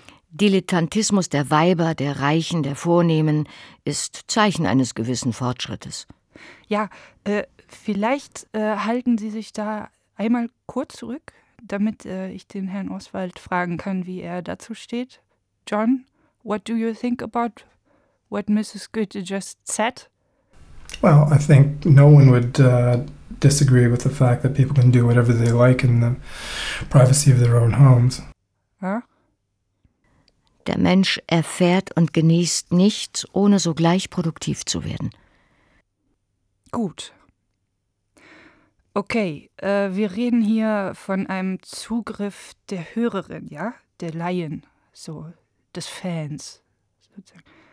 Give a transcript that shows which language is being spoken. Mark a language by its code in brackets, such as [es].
[de] Dilettantismus der Weiber, der Reichen, der Vornehmen ist Zeichen eines gewissen Fortschrittes. Ja, vielleicht halten Sie sich da einmal kurz zurück, damit ich den Herrn Oswald fragen kann, wie er dazu steht. [en] John, what do you think about what Mrs. Goethe just said? Well, I think no one would disagree with the fact that people can do whatever they like in the privacy of their own homes. [de] Ja. Der Mensch erfährt und genießt nichts, ohne sogleich produktiv zu werden. Gut. Okay, wir reden hier von einem Zugriff der Hörerin, ja? Der Laien, so, des Fans, sozusagen.